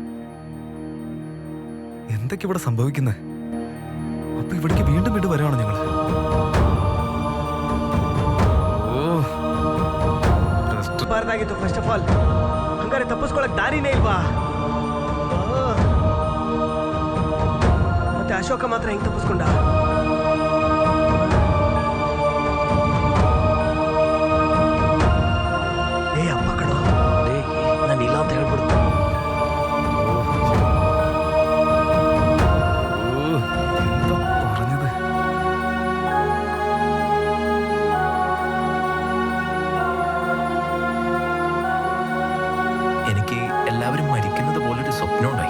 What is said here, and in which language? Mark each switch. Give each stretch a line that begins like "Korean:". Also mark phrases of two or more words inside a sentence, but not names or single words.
Malayalam: എന്തൊക്കെ ഇവിടെ സംഭവിക്കുന്നത്? അപ്പൊ ഇവിടേക്ക് വീണ്ടും വീണ്ടും വരുവാണോ ഞങ്ങൾ?
Kannada: ಬಾರ್ದಾಗಿತ್ತು.
English: first of all
Kannada: ಹಂಗಾರೆ ತಪ್ಪಿಸ್ಕೊಳಕ್ ದಾರಿನೇ ಇಲ್ವಾ? ಮತ್ತೆ ಅಶೋಕ ಮಾತ್ರ ಹೆಂಗ್ ತಪ್ಪಿಸ್ಕೊಂಡ? ಏ ಅಪ್ಪ ಕಣೋ, ನಾನು ಇಲ್ಲ ಅಂತ ಹೇಳ್ಬಿಡು.
Malayalam: എനിക്ക് എല്ലാവരും മരിക്കുന്നത് പോലൊരു സ്വപ്നം ഉണ്ടായി.